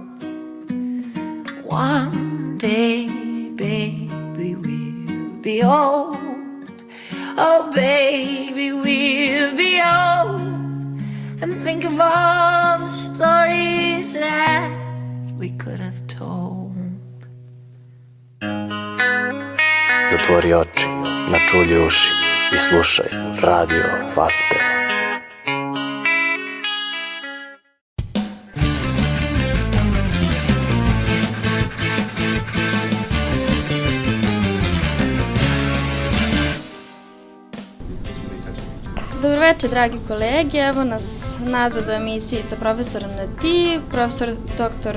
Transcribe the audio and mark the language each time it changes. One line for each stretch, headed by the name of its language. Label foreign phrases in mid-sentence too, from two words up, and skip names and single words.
English: One day, baby, we'll be old. Oh, baby, we'll be old. And think of all the stories that we could have told.
Bosnian: Zatvori oči, načulji uši i slušaj Radio Vaspe. Dobro večer, dragi kolege, evo nas nazad u emisiji sa profesorom na ti, profesor dr.